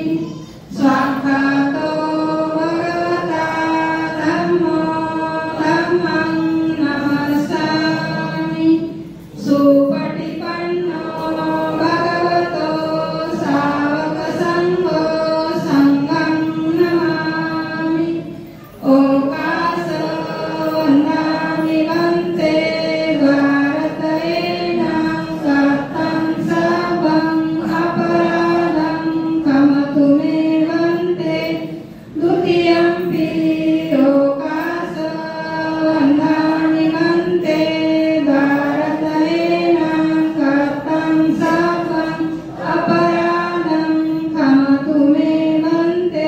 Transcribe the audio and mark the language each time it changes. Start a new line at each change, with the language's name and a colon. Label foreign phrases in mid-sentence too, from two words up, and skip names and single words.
Pali: स्वाक्षातो भगवता धम्मो धम्मं नमस्सामि। सुपटिपन्नो भगवतो सावकसङ्घो संघं नमामि। ओकासो वन्दामि वन्ते भारतयेनं कर्तं सर्वं अपराधं क्षमतु मे वन्ते। द्वितीयंपि ओकासो वन्दामि वन्ते भारतयेनं कर्तं सर्वं अपराधं क्षमतु मे वन्ते।